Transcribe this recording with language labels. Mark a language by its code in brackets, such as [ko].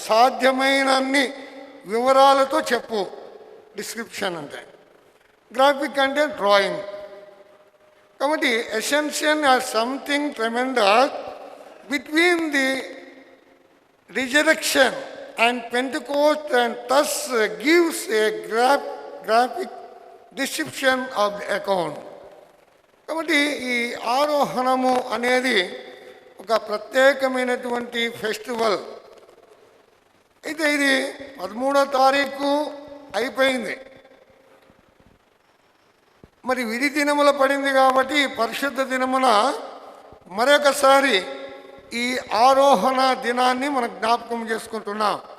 [te] సాధ్యమైనన్ని వివరాలతో చెప్పు డిస్క్రిప్షన్ అంటే. గ్రాఫిక్ అంటే డ్రాయింగ్. కాబట్టి [en] Essential as something tremendous between the resurrection and Pentecost, and thus gives a graphic description of the account. [te] కాబట్టి ఈ ఆరోహణము అనేది ఒక ప్రత్యేకమైనటువంటి ఫెస్టివల్. అయితే ఇది 13వ తారీఖు అయిపోయింది. మరి విధి దినముల పడింది కాబట్టి పరిశుద్ధ దినమున మరొకసారి ఈ ఆరోహణ దినాన్ని మనం జ్ఞాపకం చేసుకుంటున్నాం.